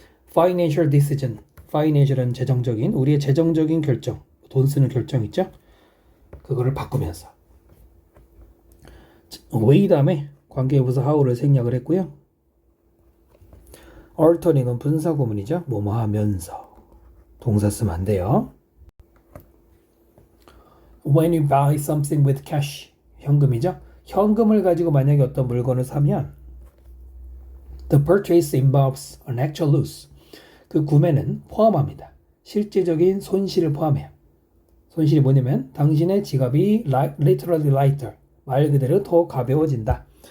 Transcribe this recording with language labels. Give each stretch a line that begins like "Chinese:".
Korean: financial decision, financial은 재정적인, 우리의 재정적인 결정, 돈 쓰는 결정 있죠. 그거를 바꾸면서 way 다음에 관계부사 how를 생략을 했고요. altering은 분사구문이죠. 뭐뭐 하면서 동사 쓰면 안 돼요.
English: When you buy something with cash, 현금이죠.
Korean: 현금을 가지고 만약에 어떤 물건을 사면
English: the purchase involves an actual loss.
Korean: 그 구매는 포함합니다. 실제적인 손실을 포함해요. 손실이 뭐냐면 당신의 지갑이
English: literally lighter,
Korean: 말 그대로 더 가벼워진다.